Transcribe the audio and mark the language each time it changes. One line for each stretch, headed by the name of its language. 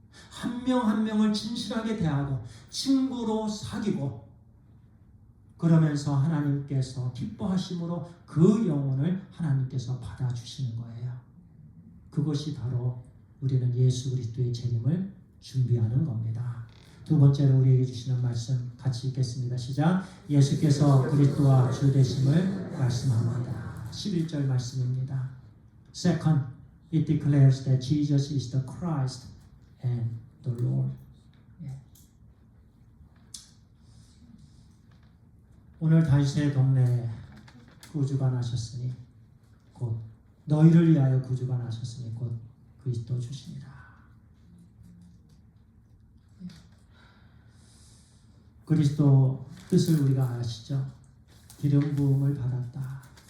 Korean: 한 명 한 명을 진실하게 대하고 친구로 사귀고, 그러면서 하나님께서 기뻐하심으로 그 영혼을 하나님께서 받아주시는 거예요. 그것이 바로 우리는 예수 그리스도의 재림을 준비하는 겁니다. 두 번째로 우리에게 주시는 말씀 같이 읽겠습니다. 시작. 예수께서 그리스도와 주 되심을 말씀합니다. 11절 말씀입니다.
English: Second, it declares that Jesus is the Christ and the Lord.
Korean: 오늘 다윗의 동네에 구주가 나셨으니 곧 너희를 위하여 구주가 나셨으니 곧 그리스도 주시니라. 그리스도 뜻을 우리가 아시죠? 기름 부음을 받았다.